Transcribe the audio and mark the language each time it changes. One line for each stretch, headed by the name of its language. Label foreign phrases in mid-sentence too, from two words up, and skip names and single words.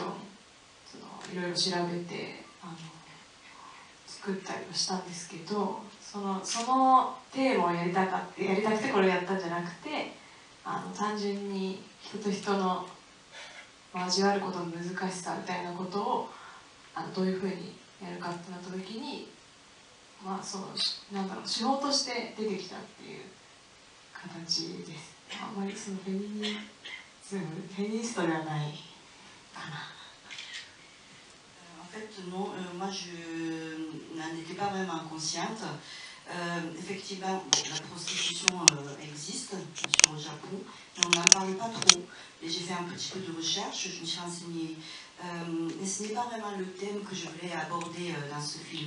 Japanese: いろいろ調べて作ったりはしたんですけど、そのテーマをやりたくてこれをやったんじゃなくて、単純に人と人の交わることの難しさみたいなことをどういうふうにやるかってなった時に、なんだろう、手法として出てきたっていう形です。あんまりそのフェミニストではないかな。
French: En fait, non, moi je n'en étais pas vraiment consciente. Effectivement, la prostitution existe sur le Japon, mais on n'en parle pas trop. Et j'ai fait un petit peu de recherche, je me suis renseignée. Mais ce n'est pas vraiment le thème que je voulais aborder dans ce film.